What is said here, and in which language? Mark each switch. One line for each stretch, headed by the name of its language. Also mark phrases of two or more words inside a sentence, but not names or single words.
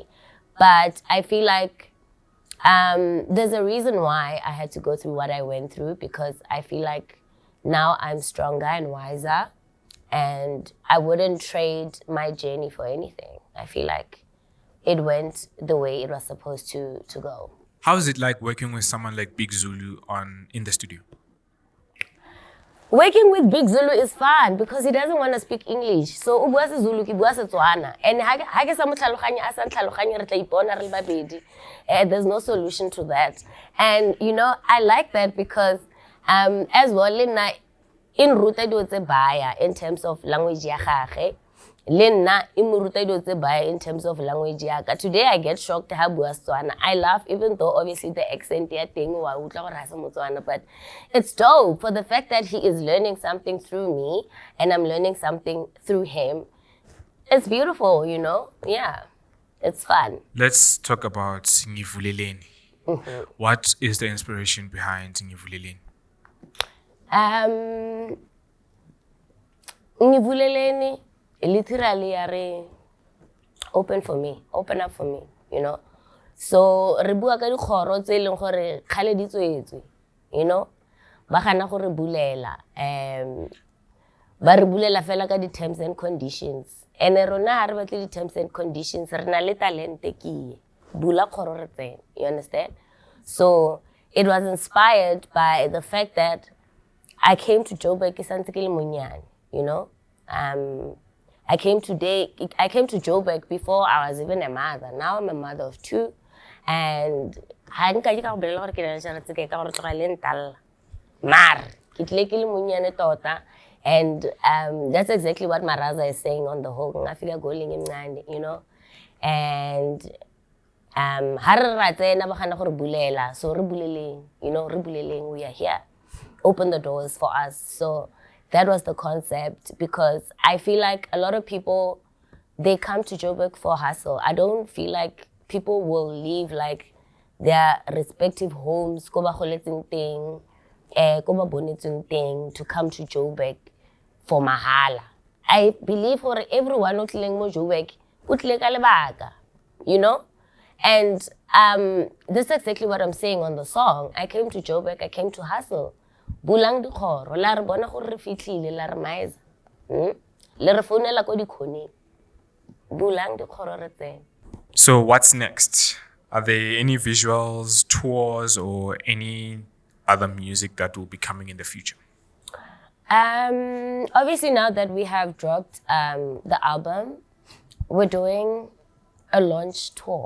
English: But I feel like there's a reason why I had to go through what I went through, because I feel like now I'm stronger and wiser, and I wouldn't trade my journey for anything. I feel like it went the way it was supposed to go. How is it like working with someone like Big Zulu in the studio? Working with Big Zulu is fun because he doesn't want to speak English.
Tswana: So u bua Zulu ke bua Setswana. And ha ke sa mo tlhaloganye a sa ntlhaloganye re tla ipona re le babedi.
English: There's no solution to that. And I like that because as well
Tswana: in ruta dilo tse baya
English: in terms of language
Tswana: ya gagwe. Le nna e mo ruta dilo tse baya
English: in terms of language
Tswana: ya ka.
English: Today I get shocked
Tswana: ha bua Setswana.
English: I laugh even though obviously the accent
Tswana: ya teng wa utlwa gore ha se Motswana,
English: but it's dope for the fact that he is learning something through me and I'm learning something through him. It's beautiful, Yeah. It's fun. Let's talk about Ngivuleleni. What is the inspiration behind Ngivuleleni?
Tswana: Ngivuleleni
English: literally are open up for me,
Tswana: So re bua ka dikgoro tse leng gore khale di tswetswe, ba gana gore bulela ba re bulela fela ka di
English: terms and conditions,
Tswana: and rona ha re batle di
English: terms and conditions
Tswana: re na le talente ke bula kgoro re tsena,
English: you understand? So it was inspired by the fact that I came to Joburg
Tswana: ke santse ke le monyane,
English: I came to Joburg before I was even a mother. Now I'm a mother of 2, and
Tswana: ha nka ke ka go bolela gore ke na le tšhelete ke ka gore tloga le ntalla mar ke tlile ke le monyane tota.
English: And that's exactly what Maraza is saying on the whole.
Zulu: Ngafika goling emncane,
Tswana: and ha re ratsena ba gana gore bulela, so re buleleng, re buleleng,
English: we are here. Open the doors for us. So that was the concept, because I feel like a lot of people, they come to Joburg for hustle. I don't feel like people will leave like their respective homes,
Tswana: ko ba goletseng teng, ko ba bonetseng teng,
English: to come to Joburg for mahala. I believe for everyone
Tswana: o tlileng mo Joburg, o tlile ka lebaka,
English: And this is exactly what I'm saying on the song. I came to Joburg, I came to hustle.
Tswana: Bulang dikgoro la re bona gore re fitlhile la re maeza le re founela ko dikhoneng bulang dikgoro re tsena.
English: So what's next? Are there any visuals, tours, or any other music that will be coming in the future? Obviously now that we have dropped the album, we're doing a launch tour.